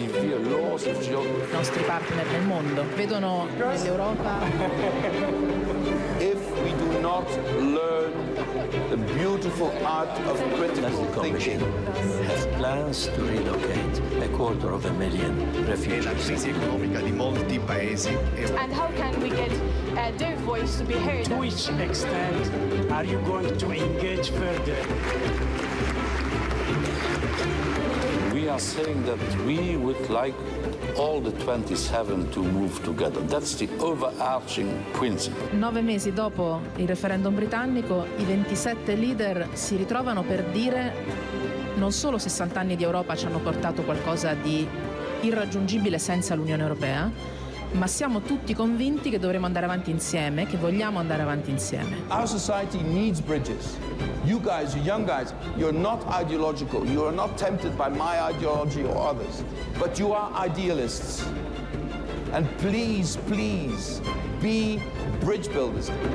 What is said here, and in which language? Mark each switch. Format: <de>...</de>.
<it>I nostri partner nel mondo vedono nell'Europa.</it> <en>If we do not learn the beautiful art of critical thinking, has plans to relocate 250,000</en> <it>La</it> <en>refugees.</en> <it>crisi economica di molti paesi</it> <en>And how can we get their voice to be heard? To which extent are you going to engage further? We are saying that we would like all the 27 to move together. That's the overarching principle.</en> <it>9 mesi dopo il referendum britannico, i 27 leader si ritrovano per dire non solo 60 anni di Europa ci hanno portato qualcosa di irraggiungibile senza l'Unione Europea, ma siamo tutti convinti che dovremo andare avanti insieme, che vogliamo andare avanti insieme.</it> <en>our society needs bridges. You guys, you young guys, you're not ideological. You are not tempted by my ideology or others, but you are idealists. And please, please, be bridge builders.</en>